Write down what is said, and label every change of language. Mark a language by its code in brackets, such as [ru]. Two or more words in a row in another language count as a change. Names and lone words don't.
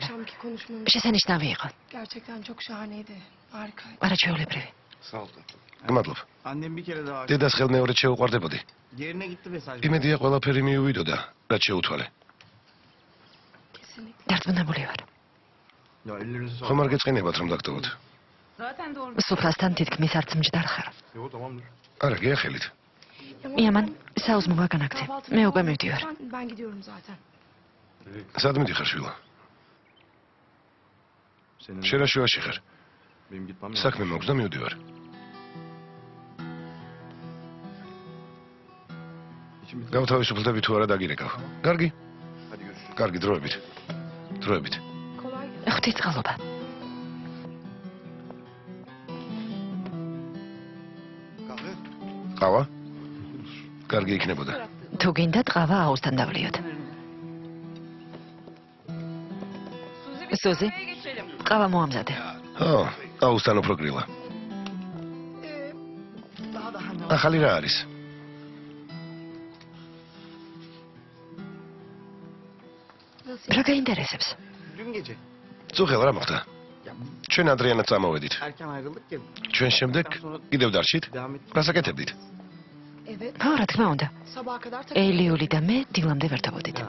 [ka] შესანიშნავი იყო. [tr] Gerçekten çok şahaneydi. Harikaydı. [ka] არაჩვეულებრივი. გმადლობ. [tr] Annem bir kere daha [ka] დედას ხელმეორედ შეუყვარდებოდი. [tr] yerine gitti mesaj. [ka] იმედია ყველაფერი მიუვიდოდა, რაც შეუთვალე. [tr] Kesinlikle. [ka] დარწმუნებული ვარ. [tr] Ya ellerinizi sağlık. [ka] ხომ არ გეწყინებათ რომ დაგტოვოთ? სუფრასთან თითქმის არც მჯდარ ხარ. [tr] Yo tamamdır. [ka] არა, გეახელით. იამან, საუზმო ვაგანაგდე. მე უკვე მივდივარ. [tr] Ben gidiyorum zaten. [ka] სად მიდიხარ შვილო? [tr] Senin [ka] შერაშუაში ხარ. [tr] benim gitmem lazım. [ka] საქმე მაქვს და მივდივარ. [tr] İçim bitti. [ka] გავთავისუფლდები თუ არა დაგირეკავ. კარგი? [tr] Hadi görüşürüz. [ka] კარგი, დროებით. დროებით. [tr] Kolay gelsin. [ka] ღვთისწყალობა. [tr] Kahve? [ka] ყავა? კარგი იქნებოდა. თუ გინდა ტყავა აუზთან დავლიოთ. სუზი, ყავა მოამზადე. ო, აუზთან უფრო გრილა. ახალი რა არის? რა გაინტერესებს? [tr] Dün gece. [ka] წუხელ რა მოხდა? [tr] Ya [ka] ჩვენ ადრიანად წამოვედით. [tr] erken ayrıldık ya. [ka] ჩვენ შემდეგ კიდევ დარჩით? [tr] Devam ettik. [ka] რასაკეთებდით? [tr] Evet. [ka] ხო, რა თქმა უნდა. [tr] Sabaha kadar [ka] ელიული და მე დილამდე ვერთობოდით. [tr] Ya.